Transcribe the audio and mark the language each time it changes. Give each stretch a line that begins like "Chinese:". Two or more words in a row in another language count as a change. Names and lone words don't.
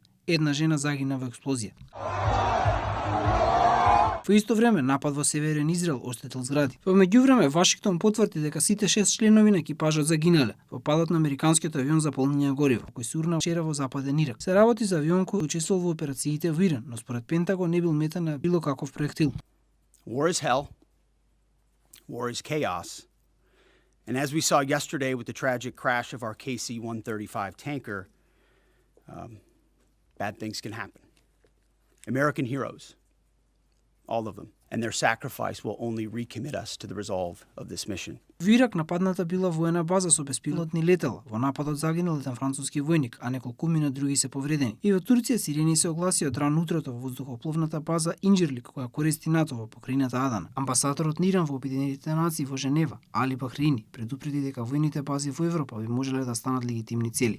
Macedonian: Една жена загина во експлозија. Во исто време, напад во северен Израел оштетил згради. Во меѓувреме, Вашингтон потврди дека сите 6 членови на екипажот загинале во падот на американскиот авион за полнење гориво, кој се урна вчера во западен Ирак. Се работи за авион кој учествувал во операциите во Иран, но според Пентагон не бил мета на било каков проектил.
English: War is hell. War is chaos. And as we saw yesterday with the tragic crash of our KC-135 tanker, bad things can happen. American heroes, all of them, and their sacrifice will only recommit us to the resolve of this mission.
Macedonian: Во Ирак нападната била воена база со беспилотни летала. Во нападот загинал еден француски војник, а неколкумина други се повредени. И во Турција сирени се огласи од ран утрото во воздухопловната база Инџирлик, која користи НАТО во покрајната Адана. Амбасадорот на Иран во Обединетите нации во Женева, Али Бахрейни, предупреди дека војните бази во Европа би можеле да станат легитимни цели.